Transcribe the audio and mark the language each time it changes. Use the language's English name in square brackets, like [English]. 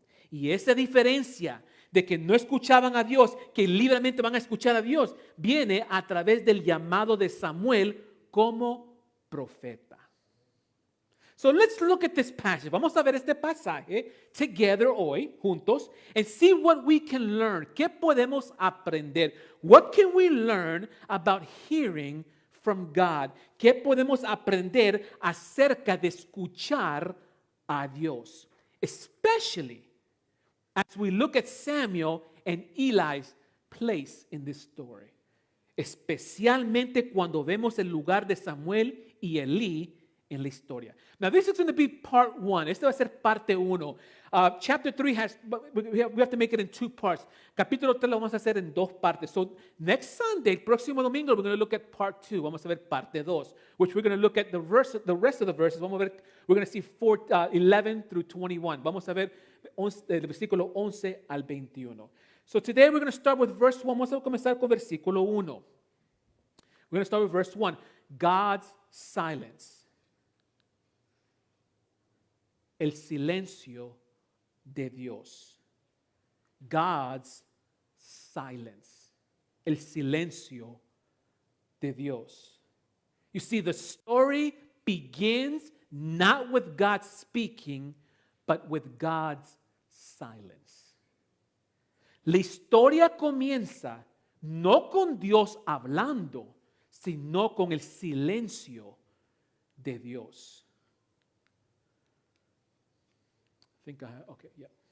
[Spanish] Y esa diferencia de que no escuchaban a Dios, que libremente van a escuchar a Dios, viene a través del llamado de Samuel como profeta. [English] So let's look at this passage. [Spanish] Vamos a ver este pasaje [English] together [Spanish] hoy, juntos, [English] and see what we can learn. [Spanish] ¿Qué podemos aprender? [English] What can we learn about hearing from God? [Spanish] ¿Qué podemos aprender acerca de escuchar a Dios? [English] Especially as we look at Samuel and Eli's place in this story. [Spanish] Especialmente cuando vemos el lugar de Samuel y Elí en la historia. [English] Now this is going to be part 1. [Spanish] Este va a ser parte 1. [English] Chapter 3 we have to make it in 2 parts. [Spanish] Capítulo 3 lo vamos a hacer en 2 partes. [English] So next Sunday, [Spanish] próximo domingo, [English] we're going to look at part 2. [Spanish] Vamos a ver parte 2, [English] which we're going to look at the rest of the verses. [Spanish] Vamos a ver, [English] we're going to see 11 through 21. [Spanish] Vamos a ver el versículo 11 al 21. [English] So today we're going to start with verse 1. [Spanish] Vamos a comenzar con versículo 1. [English] We're going to start with verse 1. God's silence. [Spanish] El silencio de Dios. [English] God's silence. [Spanish] El silencio de Dios. [English] You see, the story begins not with God speaking, but with God's silence. [Spanish] La historia comienza no con Dios hablando, sino con el silencio de Dios. [English] Okay, yeah.